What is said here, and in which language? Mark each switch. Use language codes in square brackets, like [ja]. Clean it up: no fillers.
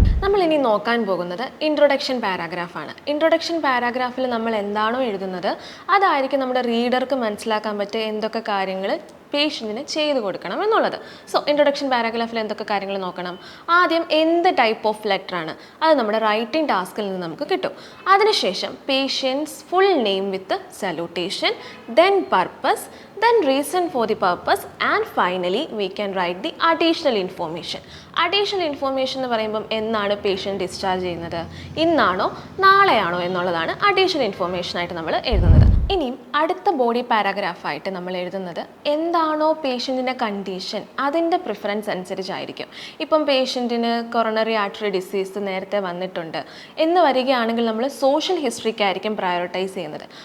[ml] നമ്മളിനി നോക്കാൻ പോകുന്നത് ഇൻട്രൊഡക്ഷൻ പാരാഗ്രാഫാണ്. ഇൻട്രൊഡക്ഷൻ പാരാഗ്രാഫിൽ നമ്മൾ എന്താണോ എഴുതുന്നത് അതായിരിക്കും നമ്മുടെ റീഡർക്ക് മനസ്സിലാക്കാൻ പറ്റുക എന്തൊക്കെ കാര്യങ്ങൾ പേഷ്യൻറ്റിന് ചെയ്തു കൊടുക്കണം എന്നുള്ളത്. സോ ഇൻട്രൊഡക്ഷൻ പാരാഗ്രാഫിൽ എന്തൊക്കെ കാര്യങ്ങൾ നോക്കണം? ആദ്യം എന്ത് ടൈപ്പ് ഓഫ് ലെറ്റർ ആണ് അത് നമ്മുടെ റൈറ്റിംഗ് ടാസ്കിൽ നിന്ന് നമുക്ക് കിട്ടും. അതിനുശേഷം [en] Patient's full name with salutation, then purpose, then reason for the purpose, and finally we can write the additional information. [ml] എന്ന് പറയുമ്പം എന്നാണ് പേഷ്യൻ്റ് ഡിസ്ചാർജ് ചെയ്യുന്നത്, ഇന്നാണോ നാളെയാണോ എന്നുള്ളതാണ് അഡീഷണൽ ഇൻഫോർമേഷൻ ആയിട്ട് നമ്മൾ എഴുതുന്നത്. ഇനിയും അടുത്ത ബോഡി പാരാഗ്രാഫായിട്ട് നമ്മൾ എഴുതുന്നത് എന്താണോ പേഷ്യൻറ്റിൻ്റെ കണ്ടീഷൻ അതിൻ്റെ പ്രിഫറൻസ് അനുസരിച്ചായിരിക്കും. ഇപ്പം പേഷ്യൻറ്റിന് കൊറോണറി ആർട്ടറി ഡിസീസ് നേരത്തെ വന്നിട്ടുണ്ട് എന്ന് വരികയാണെങ്കിൽ നമ്മൾ സോഷ്യൽ ഹിസ്റ്ററിക്കായിരിക്കും പ്രയോറിറ്റൈസ് ചെയ്യുന്നത്.